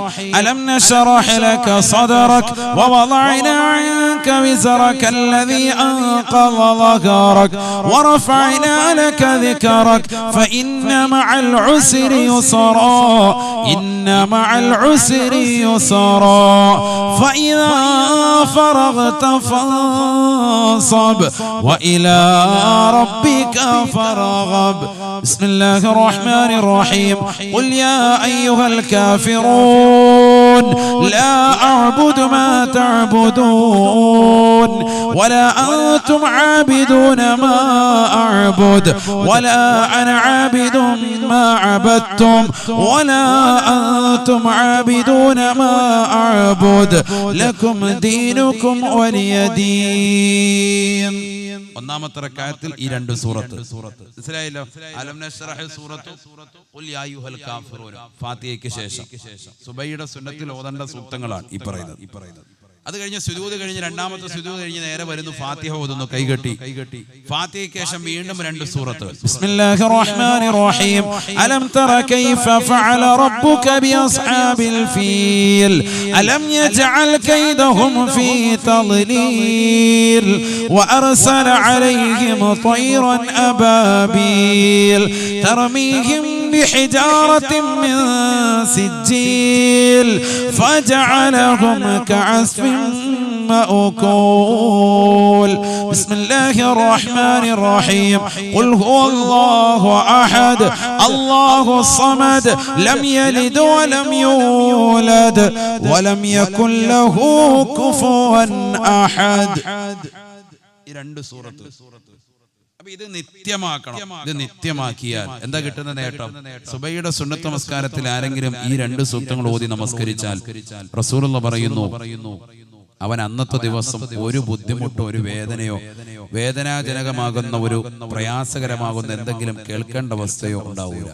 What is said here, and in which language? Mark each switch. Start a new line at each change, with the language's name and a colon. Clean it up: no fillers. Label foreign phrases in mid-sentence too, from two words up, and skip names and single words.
Arabic: ألم نشرح لك صدرك ووضعنا عنك وزرك الذي أنقض ظهرك ورفعنا لك ذكرك فإن مع العسر يسرا إن مع العسر يسرا فإذا فرغت فانصب وإلى ربك فارغب. بسم الله الرحمن الرحيم. قل يا أيها الكافرون لا أعبد ما تعبدون ولا أنتم عابدون ما أعبد ولا أنا عابد ما عبدتم ولا أنتم عابدون ما أعبد لكم دينكم ولي دين.
Malayalam: ഒന്നാമത്തെ റക്അത്തിൽ ഈ രണ്ട് സൂറത്ത് മനസ്സിലായല്ലോ. അലം നശ്റഹ് സൂറത്തു ഖുൽ യാ അയ്യുഹൽ കാഫിറൂൻ ഫാത്തിഹയ്ക്ക് ശേഷം സുബഹിയുടെ സുന്നത്തിൽ ഓതേണ്ട സൂക്തങ്ങളാണ് ഈ പറയുന്നത്. അത് കഴിഞ്ഞ് സുജൂദ് കഴിഞ്ഞ് രണ്ടാമത്തെ സുജൂദ് കഴിഞ്ഞ് നേരെ വരുന്നു ഫാത്തിഹ ഓതുന്നു കൈകെട്ടി. ഫാത്തിഹയ്ക്ക് ശേഷം വീണ്ടും രണ്ട് സൂറത്ത്.
Arabic: بسم الله الرحمن الرحيم. ألم تر كيف فعل ربك بأصحاب الفيل ألم يجعل كيدهم في تضليل وأرسل عليهم طيرا أبابيل ترميهم بحجارة من سجيل فجعلهم كعصف مأكول. بسم الله الرحمن الرحيم. قل هو الله أحد الله الصمد لم يلد ولم يولد ولم يكن له كفوا أحد.
Malayalam: ഈ രണ്ട് സൂറത്ത്. അപ്പൊ ഇത് നിത്യമാക്കണം. ഇത് നിത്യമാക്കിയാൽ എന്താ കിട്ടുന്ന നേട്ടം? സുബഹിയുടെ സുന്നത്ത് നമസ്കാരത്തിൽ ആരെങ്കിലും ഈ രണ്ട് സൂക്തങ്ങൾ ഓതി നമസ്കരിച്ചാൽ റസൂലുള്ളാഹി പറയുന്നു, അവൻ അന്നത്തെ ദിവസം ഒരു ബുദ്ധിമുട്ടോ ഒരു വേദനയോ വേദനാജനകമാകുന്ന ഒരു പ്രയാസകരമാകുന്ന എന്തെങ്കിലും കേൾക്കേണ്ട അവസ്ഥയോ ഉണ്ടാവൂല.